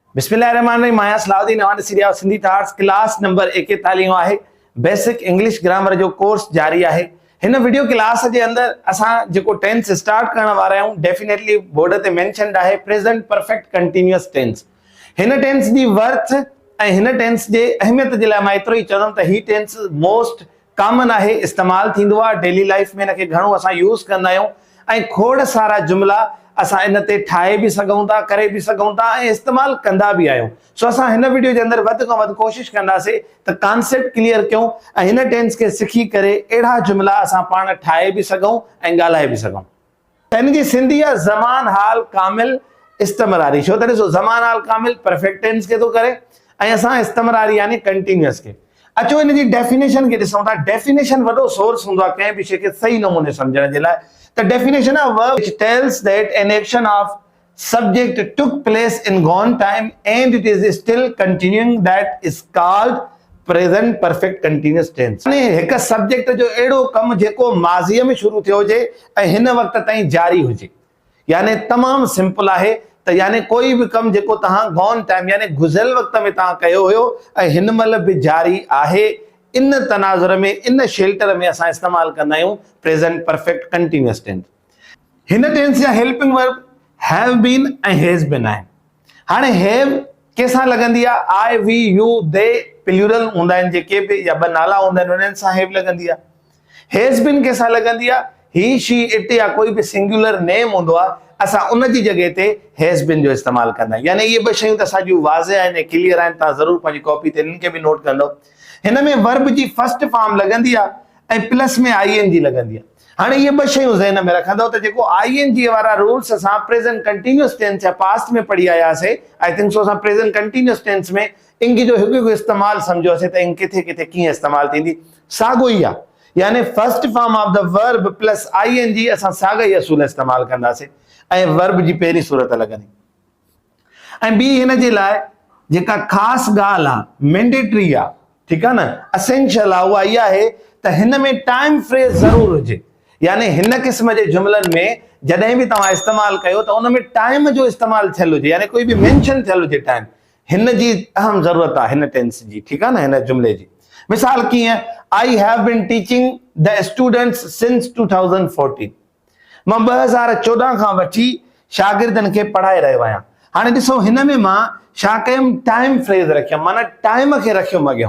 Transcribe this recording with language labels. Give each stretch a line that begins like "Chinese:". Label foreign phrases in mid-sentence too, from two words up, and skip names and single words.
Sindhi: बिस्मिल्लाहिर्रहमानिर्रहीम। माया सलाउद्दीन अवान सीरिया सिंधी टार्स क्लास नंबर 41 आहे।
English: Basic English grammar
Sindhi: जो कोर्स जारी है। इन
English: video class
Sindhi: के अंदर असां जो टेंस स्टार्ट करने वाला आहियूं डेफिनेटली बोर्ड पे मेंशनड है
English: present perfect continuous tense.
Sindhi: इन टेंस की वर्थ इन टेंस के अहमियत के लिए मैं एतिरो ही चवंदुमि त ही टेंस
English: most common
Sindhi: है, इस्तेमाल थींदो आहे
English: daily life
Sindhi: में। इनके घणो असां यूज़ कंदा आहियूं ऐं खोड़ सारा जुमला असां इन ते ठाहे भी सघूं था, करे भी सघूं था ऐं इस्तेमाल कंदा भी आहियूं। सो असां हिन वीडियो के अंदर वध खां वध कोशिश कंदासीं त
English: concept clear
Sindhi: कयूं ऐं हिन टेंस के सिखी करे अहिड़ा जुमला असां पाण ठाहे भी सघूं ऐं ॻाल्हाए भी सघूं। इन जी सिंधी आहे ज़मान हाल कामिल इस्तमरारी। छो त ॾिसो ज़मान हाल कामिल
English: perfect tense
Sindhi: के थो करे ऐं असां इस्तमरारी यानी कंटिन्यूअस के। अचो इन जी डेफिनेशन के ॾिसूं था। डेफिनेशन वॾो सोर्स हूंदो आहे कंहिं बि शइ खे सही नमूने सम्झण जे लाइ।
English: The definition of verb which tells that an action of subject took place in gone time and it is still continuing, that is called present perfect continuous tense।
Sindhi: यानी एक सब्जेक्ट जो एड़ो कम जेको माज़ीअ में शुरू थियो जे ऐं हिन वक्त ताईं जारी हुजे, यानी तमाम सिंपल आहे त यानी कोई भी कम जेको तहां
English: gone time
Sindhi: यानी गुज़िरियल वक्त में तहां कयो हुयो ऐं हिन महिल भी जारी आहे, इन तनाजुर में इन शेल्टर में असां इस्तेमाल कंदा आहियूं
English: present perfect continuous tense.
Sindhi: हिन टेंस जा
English: helping verb have been
Sindhi: ऐं
English: has been
Sindhi: आहिनि। हाणे हैव कंहिंसां लगंदी आहे?
English: I we you they plural
Sindhi: हूंदा आहिनि जेके बि या ॿ नाला हूंदा आहिनि उन्हनि सां हैव लगंदी आहे।
English: has been
Sindhi: कंहिंसां लगंदी आहे?
English: he she it
Sindhi: या कोई भी
English: singular name
Sindhi: हूंदो आहे, असां उन जी जगह ते
English: has been
Sindhi: जो इस्तेमाल कंदा आहियूं। यानी ये ॿ शयूं त असांजूं वाज़े आहिनि, क्लियर आहिनि। तव्हां ज़रूर पंहिंजी कॉपी ते इन्हनि खे भी नोट कंदो। हिन में वर्ब जी
English: first form
Sindhi: लगंदी आहे ऐं प्लस में आईएनजी लगंदी आहे। हाणे ये ॿ शयूं ज़हन में रखंदो त जेको आईएनजी वारा रूल्स असां
English: present continuous tense
Sindhi: या पास्ट में पढ़ी आयासीं,
English: I think so
Sindhi: असां
English: present continuous tense
Sindhi: में इंग जो हिकु इस्तेमाल सम्झोसीं त इंग किथे किथे कीअं इस्तेमाल थींदी। साॻो ई आहे, यानी
English: first form of the verb plus ING
Sindhi: असां साॻा ई असूल इस्तेमाल कंदासीं ऐं वर्ब जी पहिरीं सूरत लगंदी। ऐं ॿी हिन जे लाइ जेका ख़ासि ॻाल्हि आहे, मैंडेटरी आहे,
Urdu: ٹھیک ہے نا,
Sindhi: असेंशियल आहे, उहा इहा आहे त हिन में
English: time phrase
Sindhi: ज़रूर हुजे। यानी हिन क़िस्म जे जुमलनि में जॾहिं भी तव्हां इस्तेमाल कयो त उन में टाइम जो इस्तेमाल थियल हुजे, यानी कोई भी मेंशन थियल हुजे टाइम। हिन जी अहम ज़रूरत आहे हिन टेंस जी,
Urdu: ٹھیک ہے نا,
Sindhi: हिन जुमले जी। मिसाल कीअं?
English: I have been teaching the students since 2014.
Sindhi: मां 2014 खां वठी शागिर्दनि खे पढ़ाए रहियो आहियां। हाणे ॾिसो हिन में मां छा कयुमि?
English: time phrase
Sindhi: रखियमि, माना टाइम खे रखियुमि अॻियां।